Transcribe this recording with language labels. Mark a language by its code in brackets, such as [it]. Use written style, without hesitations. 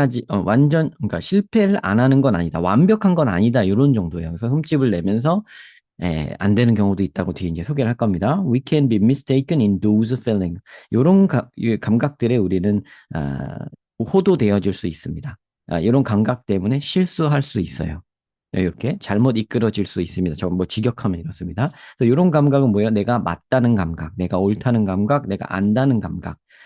[ko] 그러니까 실패를 안 하는 건 아니다. 완벽한 건 아니다. 이런 정도예요. 그래서 흠집을 내면서, 안 되는 경우도 있다고 뒤에 이제 소개를 할 겁니다. [en] We can be mistaken in those feelings. [ko] 이런 이 감각들에 우리는, 호도되어질 수 있습니다. 이런 감각 때문에 실수할 수 있어요. 이렇게 잘못 이끌어질 수 있습니다. 저 뭐 직역하면 이렇습니다. 그래서 이런 감각은 뭐예요? 내가 맞다는 감각, 내가 옳다는 감각, 내가 안다는 감각.